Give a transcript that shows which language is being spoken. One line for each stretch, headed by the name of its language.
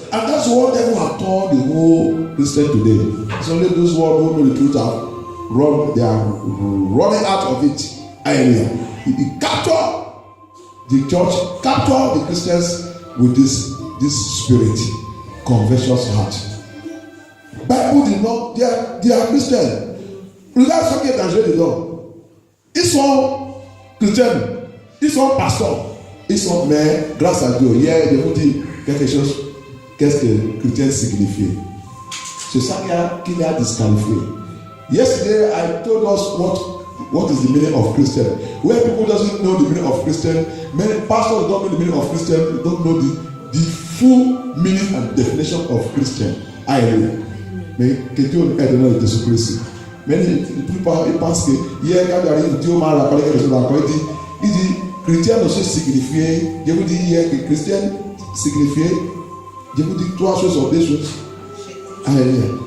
English: And that's what devil have taught the whole Christian today. It's only those who know the truth they are running out of it. Hallelujah. He capture the church, capture the Christians with this spirit, covetous heart. Bible did not, they are Christians.
French: Regarde ce qui est dangereux dedans. Ils sont chrétiens, ils sont pasteurs, ils sont, mais grâce à Dieu, hier, je vous dis quelque chose. Qu'est-ce que chrétien signifie? C'est ça qui a disqualifié.
English: Yesterday, I told us what is the meaning of Christian. Where people doesn't know the meaning of Christian, many pastors don't know the meaning of Christian, don't know the full meaning and definition of Christian. Hallelujah.
French: Mais que Dieu aide dans le Jésus-Christ. Mais la plupart ils pensent que hier quand il arrive, Dieu m'a rappelé quelque chose encore. Il dit chrétien aussi signifié. Je vous dis hier que chrétien signifié. Je vous dis trois choses ou deux choses. Alléluia.